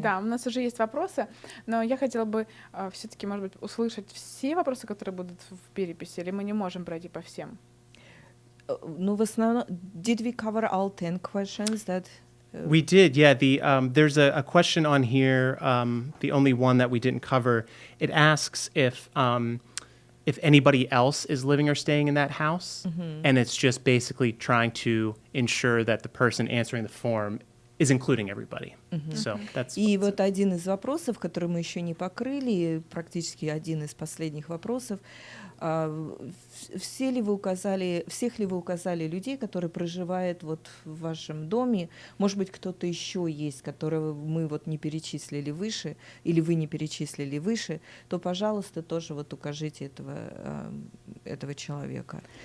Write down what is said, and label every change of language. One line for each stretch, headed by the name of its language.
Russian: Да, у нас уже есть вопросы, но я хотела бы все-таки, может быть, услышать все вопросы, которые будут в переписи, или мы не можем пройти по всем? Ну, в основном,
English: did we cover all 10 questions that... We did, yeah. There's a question on here, the only one that we didn't cover. It asks if anybody else is living or staying in that house, and it's just basically trying to ensure that the person answering the form is including everybody. So that's.
Russian: И вот один из вопросов, который мы еще не покрыли, практически один из последних вопросов, всех ли вы указали людей, которые проживают вот в вашем доме? Может быть, кто-то еще есть, которого мы вот не перечислили выше, или вы не перечислили выше, то, пожалуйста, тоже вот укажите этого человека.